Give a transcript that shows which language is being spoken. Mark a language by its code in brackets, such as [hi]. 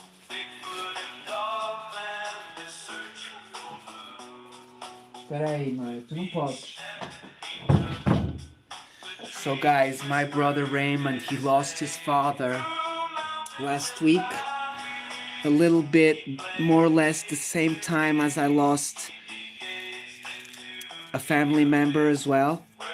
[en] Bigfoot and Dogman is searching for blue. [pt] Espera aí, Maio, tu não pode. [en] So guys, my brother Raymond, he lost his father last week. A little bit, more or less the same time as I lost a family member as well.